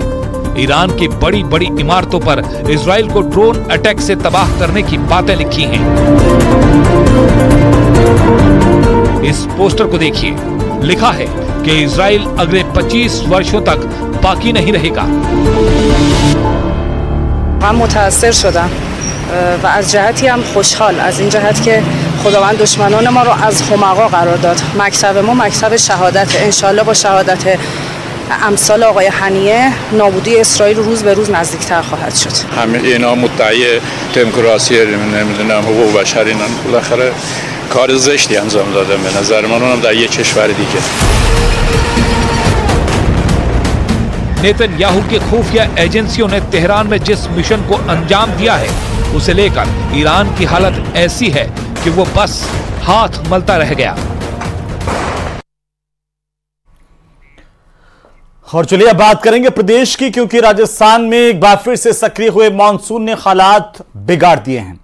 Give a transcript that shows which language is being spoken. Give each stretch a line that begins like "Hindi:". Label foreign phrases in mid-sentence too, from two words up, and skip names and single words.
Hindi: ईरान की बड़ी बड़ी इमारतों पर इजराइल को ड्रोन अटैक से तबाह करने की बातें लिखी हैं। इस पोस्टर को देखिए, लिखा है कि इजराइल अगले 25 वर्षों तक बाकी नहीं रहेगा।
Persian: هم متأثر شدم و از جهتی هم خوشحال از این جهت که خداوند دشمنان ما رو از حمقا قرار داد. مکتب ما مکتب شهادت، ان شاء الله با شهادت امثال آقای حنیه نابودی اسرائیل روز به روز نزدیکتر خواهد شد. همه اینا مدعی دموکراسی نمیدونم حقوق بشر اینن، بالاخره کار زشتی انجام دادن به نظر من، اونم در یک کشور دیگه.
Hindi: नेतन्याहू की खुफिया एजेंसियों ने तेहरान में जिस मिशन को अंजाम दिया है उसे लेकर ईरान की हालत ऐसी है कि वो बस हाथ मलता रह गया। और चलिए अब बात करेंगे प्रदेश की, क्योंकि राजस्थान में एक बार फिर से सक्रिय हुए मानसून ने हालात बिगाड़ दिए हैं।